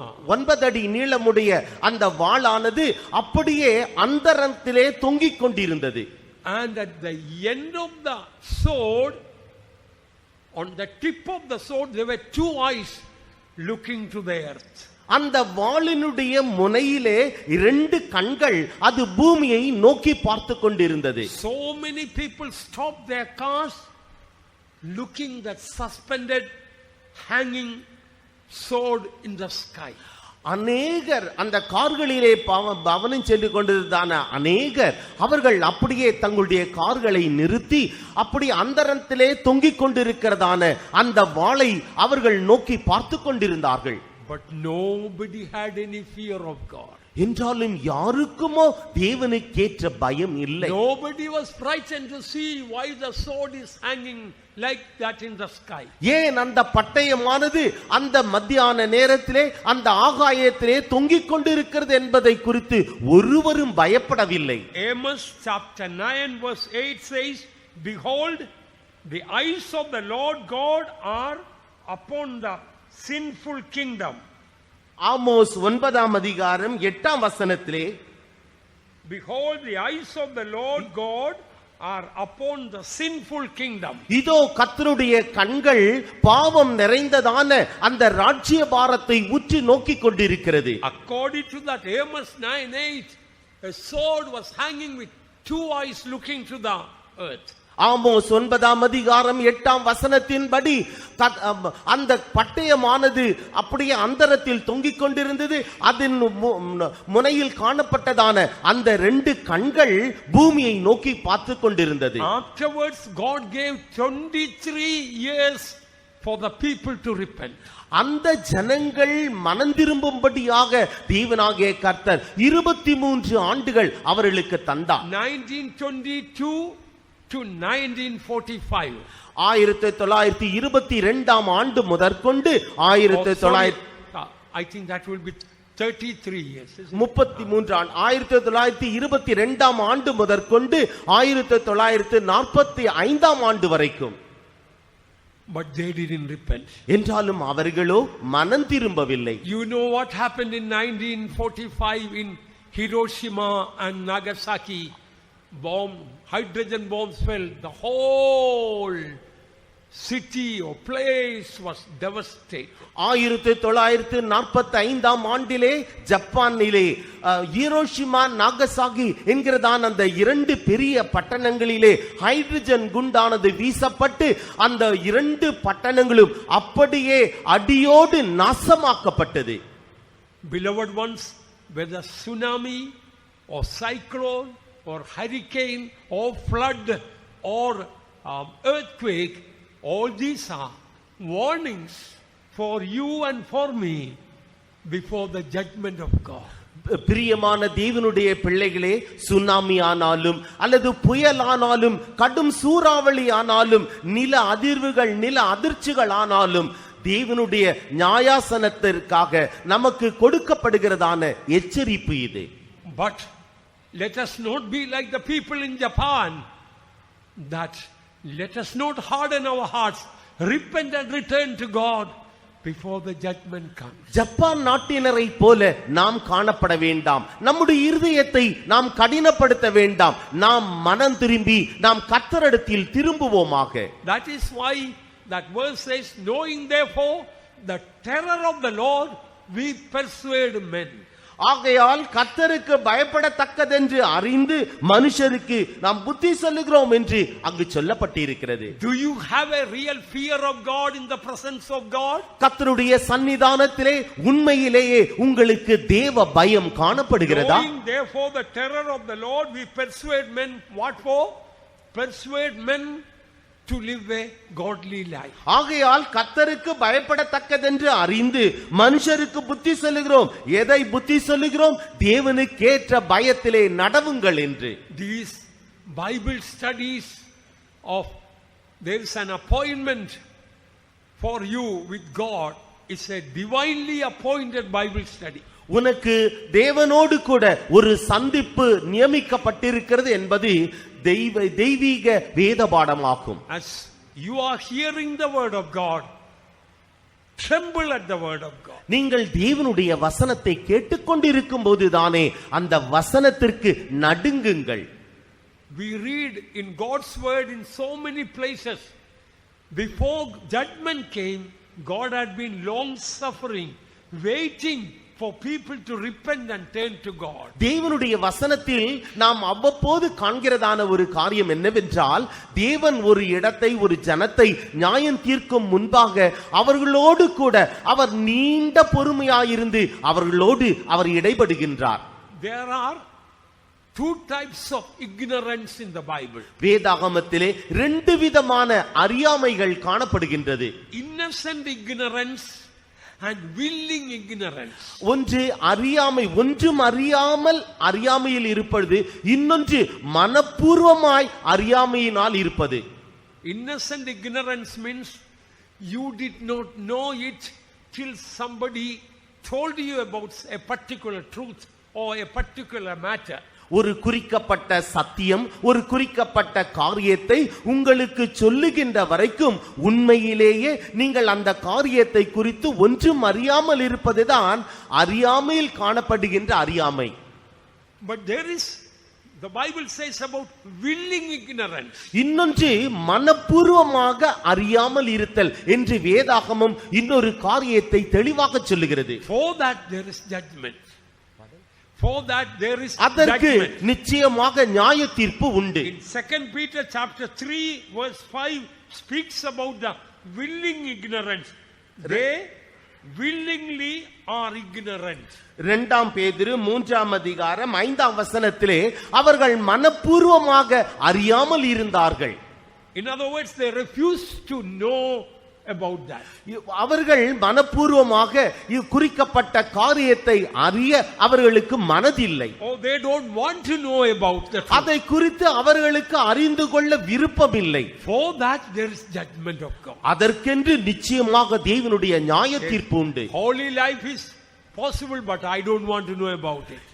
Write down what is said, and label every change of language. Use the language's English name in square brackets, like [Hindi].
[Tamil] 9 அடி நீளமுடைய அந்த வாளானது அப்படியே அந்தரத்திலே தொங்கிக் கொண்டிருந்தது. [English] And at the end of the sword, on the tip of the sword, there were 2 eyes looking to the earth. [Tamil] அந்த வாளினுடைய முனையிலே 2 கண்கள் அது பூமியை நோக்கி பார்த்து கொண்டிருந்தது. [English] So many people stopped their cars looking that suspended hanging sword in the sky. [Tamil] அநேகர் அந்த கார்களிலே பவனம் சென்று கொண்டிருந்தான அநேகர் அவர்கள் அப்படியே தங்களுடைய கார்களை நிறுத்தி அப்படி அந்தரத்திலே தொங்கிக் கொண்டிருக்கிறதான அந்த வாளை அவர்கள் நோக்கி பார்த்து கொண்டிருந்தார்கள். [English] But nobody had any fear of God. [Tamil] என்றாலும் யாருக்குமோ தேவனுக்கேற்ற பயம் இல்லை. [English] Nobody was frightened to see why the sword is hanging like that in the sky. [Tamil] ஏன் அந்த பட்டயமானது அந்த மத்தியான நேரத்திலே அந்த ஆகாயத்திலே தொங்கிக் கொண்டிருக்கிறது என்பதை குறித்து ஒருவரும் பயப்படவில்லை. [English] Amos chapter 9 verse 8 says, behold, the eyes of the Lord God are upon the sinful kingdom. [Tamil] Amos 9 அதிகாரம் 8 வசனத்திலே, [English] behold, the eyes of the Lord God are upon the sinful kingdom. [Tamil] இதோ கர்த்தருடைய கண்கள் பாவம் நிறைந்ததான அந்த ராஜ்யபாரத்தை உற்று நோக்கிக் கொண்டிருக்கிறது. [English] According to that Amos 9:8, a sword was hanging with 2 eyes looking to the earth. [Tamil] Amos 9 அதிகாரம் 8 வசனத்தின்படி அந்த பட்டயமானது அப்படியே அந்தரத்தில் தொங்கிக் கொண்டிருந்தது. அதன் முனையில் காணப்பட்டதான அந்த 2 கண்கள் பூமியை நோக்கி பார்த்து கொண்டிருந்தது. [English] Afterwards God gave 23 years for the people to repent. [Tamil] அந்த ஜனங்கள் மனம் திரும்பும்படியாக தேவனாகிய கர்த்தர் 23 ஆண்டுகள் அவர்களுக்கு தந்தார். [English] 1922 to 1945. [Tamil] 1922 ஆண்டு முதற்கொண்டு 1900 [English] I think that will be 33 years. [Tamil] 33 ஆண்டு 1922 ஆண்டு முதற்கொண்டு 1945 ஆண்டு வரைக்கும். [English] But they didn't repent. [Tamil] என்றாலும் அவர்களோ மனம் திரும்பவில்லை. [English] You know what happened in 1945 in Hiroshima and Nagasaki hydrogen bombs fell, the whole city or place was devastated. [Tamil] 1945 ஆண்டிலே ஜப்பானிலே ஹிரோஷிமா நாகசாகி என்கிறதான அந்த இரண்டு பெரிய பட்டணங்களிலே ஹைட்ரஜன் குண்டானது வீசப்பட்டு அந்த இரண்டு பட்டணங்களும் அப்படியே அடியோடு நாசமாக்கப்பட்டது. [English] Beloved ones, whether tsunami or cyclone or hurricane or flood or earthquake, all these are warnings for you and for me before the judgment of God. [Tamil] பிரியமான தேவனுடைய பிள்ளைகளே, சுனாமி ஆனாலும் அல்லது புயல் ஆனாலும் கடும் சூறாவளி ஆனாலும் நில அதிர்வுகள் நில அதிர்ச்சிகள் ஆனாலும் தேவனுடைய நியாயாசனத்திற்காக நமக்கு கொடுக்கப்படுகிறதான எச்சரிப்பு இது. [English] But let us not be like the people in Japan, that let us not harden our hearts, repent and return to God before the judgment comes. [Tamil] Japan நாட்டினரை போல நாம் காணப்பட வேண்டாம். நம்முடைய இருதயத்தை நாம் கடினப்படுத்த வேண்டாம். நாம் மனம் திரும்பி நாம் கர்த்தரிடத்தில் திரும்புவோமாக. [English] That is why that verse says, knowing therefore the terror of the Lord, we persuade men. [Tamil] ஆகையால் கர்த்தருக்கு பயப்படத்தக்கதென்று அறிந்து மனுஷருக்கு நாம் புத்தி சொல்லுகிறோம் என்று அங்கு சொல்லப்பட்டிருக்கிறது. [English] Do you have a real fear of God in the presence of God? [Tamil] கர்த்தருடைய சன்னிதானத்திலே உண்மையிலேயே உங்களுக்கு தேவ பயம் காணப்படுகிறதா? [English] Knowing therefore the terror of the Lord, we persuade men. What for? Persuade men to live a godly life. [Tamil] ஆகையால் கர்த்தருக்கு பயப்படத்தக்கதென்று அறிந்து மனுஷருக்கு புத்தி சொல்லுகிறோம். எதை புத்தி சொல்லுகிறோம்? தேவனுக்கேற்ற பயத்திலே நடவுங்கள் என்று. [English] These Bible studies of there is an appointment for you with God, it's a divinely appointed Bible study. [Tamil] உனக்கு தேவனோடு கூட ஒரு சந்திப்பு நியமிக்கப்பட்டிருக்கிறது என்பது தெய்வீக வேத பாடமாகும். [English] As you are hearing the word of God, tremble at the word of God. [Tamil] நீங்கள் தேவனுடைய வசனத்தை கேட்டுக்கொண்டிருக்கும் போதுதானே அந்த வசனத்திற்கு நடுங்குங்கள். [English] We read in God's word in so many places, before judgment came, God had been long suffering, waiting for people to repent and turn to God. [Tamil] தேவனுடைய வசனத்தில் நாம் அவ்வப்போது காண்கிறதான ஒரு காரியம் என்னவென்றால், தேவன் ஒரு இடத்தை ஒரு ஜனத்தை நியாயம் தீர்க்கும் முன்பாக அவர்களோடு கூட அவர் நீண்ட பொறுமையாயிருந்து அவர்களோடு அவர் இடைபடுகின்றார். [English] There are two types of ignorance in the Bible. [Tamil] வேதாகமத்திலே ரெண்டு விதமான அறியாமைகள் காணப்படுகின்றது. [English] Innocent ignorance and willing ignorance. [Tamil] ஒன்று அறியாமை, ஒன்றும் அறியாமல் அறியாமையில் இருப்பது, இன்னொன்று மனப்பூர்வமாய் அறியாமையினால் இருப்பது. [English] Innocent ignorance means you did not know it till somebody told you about a particular truth or a particular matter. [Tamil] ஒரு குறிக்கப்பட்ட சத்தியம், ஒரு குறிக்கப்பட்ட காரியத்தை உங்களுக்கு சொல்லுகின்ற வரைக்கும் உண்மையிலேயே நீங்கள் அந்த காரியத்தை குறித்து ஒன்றும் அறியாமல் இருப்பதுதான் அறியாமையில் காணப்படுகின்ற அறியாமை. [English] But there is, the Bible says about willing ignorance. [Tamil] இன்னொன்று மனப்பூர்வமாக அறியாமல் இருத்தல் என்று வேதாகமம் இன்னொரு காரியத்தை தெளிவாக சொல்லுகிறது. [English] For that there is judgment. For that there is [Tamil] அதற்கு [English] judgment. [Tamil] நிச்சயமாக நியாய தீர்ப்பு உண்டு. [English] In 2 Peter chapter 3 verse 5 speaks about the willing ignorance. They willingly are ignorant. [Tamil] 2 பேதுரு 3 அதிகாரம் 5 வசனத்திலே அவர்கள் மனப்பூர்வமாக அறியாமல் இருந்தார்கள். [English] In other words, they refuse to know about that. [Tamil] அவர்கள் மனப்பூர்வமாக குறிக்கப்பட்ட காரியத்தை அறிய அவர்களுக்கு மனதில்லை. [English] Oh, they don't want to know about that. [Tamil] அதை குறித்து அவர்களுக்கு அறிந்து கொள்ள விருப்பமில்லை. [English] For that there is judgment of God. [Tamil] அதற்கென்று நிச்சயமாக தேவனுடைய நியாய தீர்ப்பு உண்டு. [English] Holy life is possible, but I don't want to know about it.